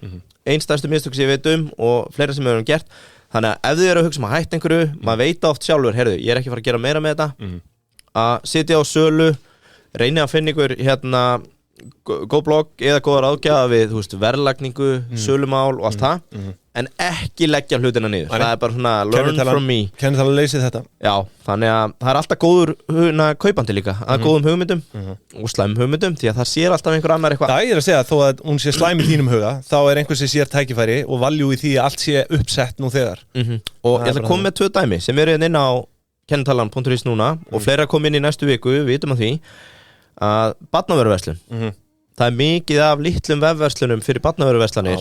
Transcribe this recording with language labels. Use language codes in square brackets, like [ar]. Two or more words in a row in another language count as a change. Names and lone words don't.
[is] Einstæðstu mistök sem ég veit og fleira sem við höfum gert. Þannig að ef þið eru að hugsa að hætta einhverju, maður veit oft sjálfur, heyrðu, ég er ekki að fara að gera meira með þetta. Að sitja á sölu, reyni að finna ykkur góð blogg eða góða ráðgjafa við, þú veist, verðlagningu, sölumál og allt það, en ekki leggja hlutina niður. Það er bara svona [en] learn from me. [is] Kennir það að leysi þetta? Já, þannig að það er alltaf góður kaupandi líka, að góðum hugmyndum og slæmum hugmyndum, því að það sér alltaf einhver annar eitthvað. Það er að segja að þó að hún sé slæm í þínum huga, þá er einhver sem sér tækifæri og valjú í því að allt sé uppsett nú þegar. Og ég ætla að koma með 2 dæmi sem eru inn á kennitalan.is núna og fleira kom inn í næstu viku, við vitum að því að barnavöruverslun það er mikið af litlum vefverslunum fyrir barnavöruverslanir